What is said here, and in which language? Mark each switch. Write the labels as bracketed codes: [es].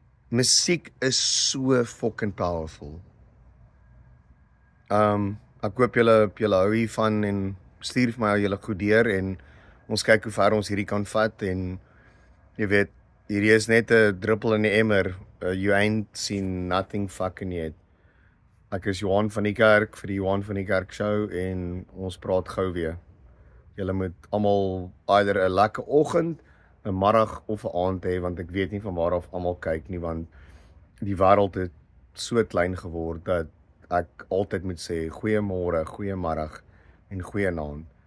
[af] Musiek is so [en] fucking powerful. [af] Ek hoop julle hou hiervan en stuur vir my julle goed deur en ons kyk hoe ver ons hierdie kan vat en jy weet, hierdie is net 'n druppel in die emmer. [en] You ain't seen nothing fucking yet. [af] Ek is Johan van die Kerk vir die Johan van die Kerk show en ons praat gou weer. Julle moet almal either 'n lekker oggend, 'n middag of 'n aand hê want ek weet nie van waar af almal kyk nie want die wêreld het so klein geword dat ek altyd moet sê goeiemôre, goeiemiddag en goeienaand.